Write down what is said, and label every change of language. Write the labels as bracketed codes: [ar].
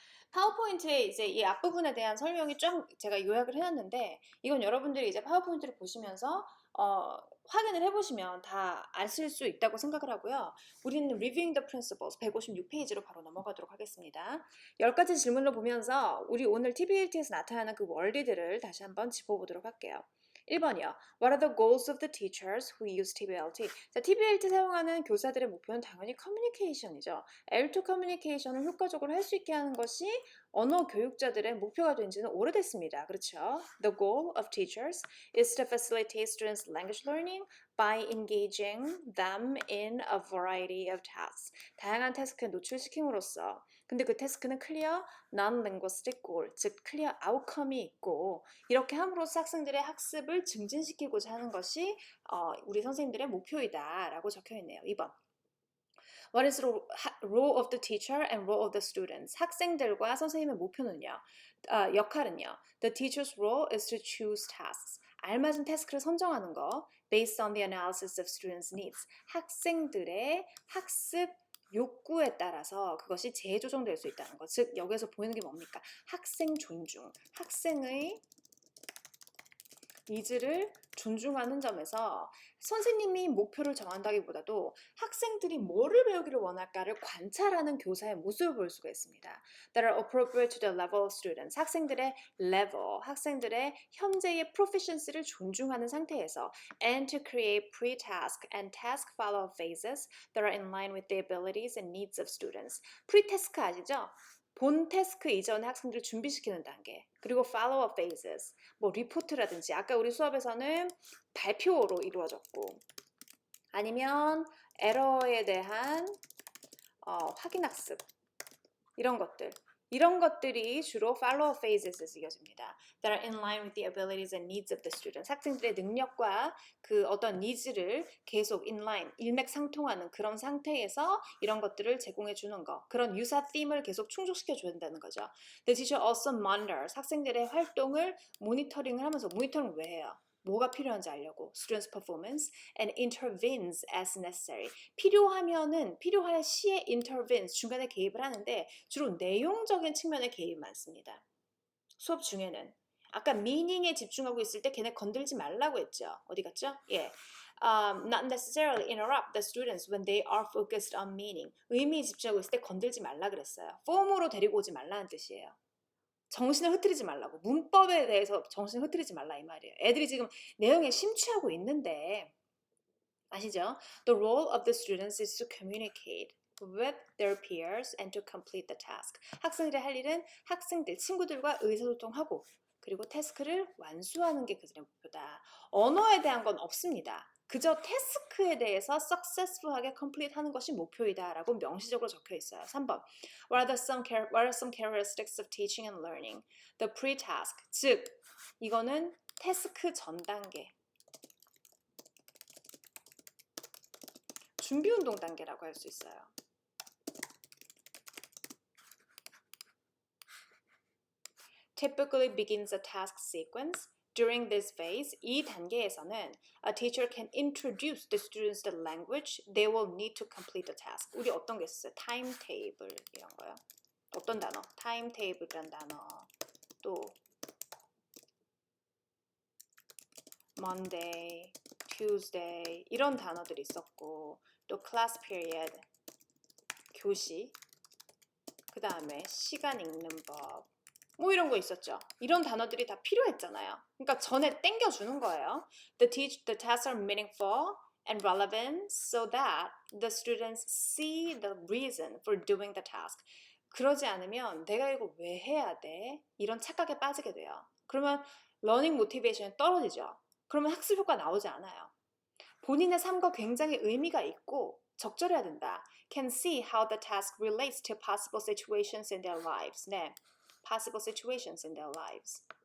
[ko] 파워포인트에 이제 이 앞부분에 대한 설명이 좀 제가 요약을 해놨는데, 이건 여러분들이 이제 파워포인트를 보시면서 확인을 해보시면 다 아실 수 있다고 생각을 하고요. 우리는 Reviewing the Principles 156페이지로 바로 넘어가도록 하겠습니다. 10가지 질문을 보면서 우리 오늘 TBLT에서 나타나는 그 원리들을 다시 한번 짚어보도록 할게요. 1번이요. [en] What are the goals of the teachers who use TBLT? [ko] 자, TBLT 사용하는 교사들의 목표는 당연히 커뮤니케이션이죠. L2 커뮤니케이션을 효과적으로 할 수 있게 하는 것이 언어 교육자들의 목표가 된 지는 오래됐습니다. 그렇죠? [en] The goal of teachers is to facilitate students' language learning by engaging them in a variety of tasks. [ko] 다양한 태스크에 노출시킴으로써. 근데 그 태스크는 clear non-linguistic goal, 즉 clear outcome이 있고, 이렇게 함으로써 학생들의 학습을 증진시키고자 하는 것이 우리 선생님들의 목표이다라고 적혀있네요. 2번. [en] What is the role of the teacher and role of the students? [ko] 학생들과 선생님의 목표는요. 역할은요. [en] The teacher's role is to choose tasks. [ko] 알맞은 태스크를 선정하는 거. [en] Based on the analysis of students' needs. [ko] 학생들의 학습 욕구에 따라서 그것이 재조정될 수 있다는 것. 즉 여기서 보이는 게 뭡니까? 학생 존중. 학생의 니즈를 존중하는 점에서 선생님이 목표를 정한다기보다도 학생들이 뭐를 배우기를 원할까를 관찰하는 교사의 모습을 볼 수가 있습니다. [en] That are appropriate to the level of students. [ko] 학생들의 level, 학생들의 현재의 proficiency를 존중하는 상태에서 [en] and to create pre-task and task follow-up phases that are in line with the abilities and needs of students. [ko] pre-task 아시죠? 본 태스크 이전에 학생들을 준비시키는 단계, 그리고 follow-up phases, 뭐 리포트라든지 아까 우리 수업에서는 발표로 이루어졌고, 아니면 에러에 대한 확인학습, 이런 것들이 주로 follow-up phases에서 이어집니다. [en] That are in line with the abilities and needs of the students. [ko] 학생들의 능력과 그 어떤 nids를 계속 in line, 일맥상통하는 그런 상태에서 이런 것들을 제공해 주는 거. 그런 유사 theme을 계속 충족시켜 줘야 된다는 거죠. [en] The teacher also monitors. [ko] 학생들의 활동을 모니터링을 하면서, 모니터링 왜 해요? 뭐가 필요한지 알려고. [en] Students' performance and intervenes as necessary. [ko] 필요할 시에 intervenes, 중간에 개입을 하는데 주로 내용적인 측면에 개입이 많습니다. 수업 중에는. 아까 meaning에 집중하고 있을 때 걔네 건들지 말라고 했죠. 어디 갔죠? 예. [en] Not necessarily interrupt the students when they are focused on meaning. [ko] 의미에 집중하고 있을 때 건들지 말라 그랬어요. form으로 데리고 오지 말라는 뜻이에요. 정신을 흐트리지 말라고. 문법에 대해서 정신을 흐트리지 말라 이 말이에요. 애들이 지금 내용에 심취하고 있는데, 아시죠? [en] The role of the students is to communicate with their peers and to complete the task. [ko] 학생들의 할 일은 학생들, 친구들과 의사소통하고 그리고 태스크를 완수하는 게 그들의 목표다. 언어에 대한 건 없습니다. 그저 태스크에 대해서 successful하게 complete 하는 것이 목표이다 라고 명시적으로 적혀 있어요. 3번. [en] What are some characteristics of teaching and learning? [ko] The pre-task, 즉 이거는 태스크 전 단계, 준비운동 단계라고 할 수 있어요. [en] Typically begins a task sequence. During this phase, [ko] 이 단계에서는 [en] a teacher can introduce the students the language they will need to complete the task. [ko] 우리 어떤 게 있었어요? timetable 이런 거요. 어떤 단어? timetable이란 단어. 또 Monday, Tuesday 이런 단어들이 있었고 또 class period, 교시, 그 다음에 시간 읽는 법 뭐 이런 거 있었죠. 이런 단어들이 다 필요했잖아요. 그러니까 전에 땡겨주는 거예요. [en] The tasks are meaningful and relevant so that the students see the reason for doing the task. [ko] 그러지 않으면 내가 이거 왜 해야 돼? 이런 착각에 빠지게 돼요. 그러면 러닝 모티베이션이 떨어지죠. 그러면 학습 효과 나오지 않아요. 본인의 삶과 굉장히 의미가 있고 적절해야 된다. [en] Can see how the task relates to possible situations in their lives. 네, possible situations in their lives.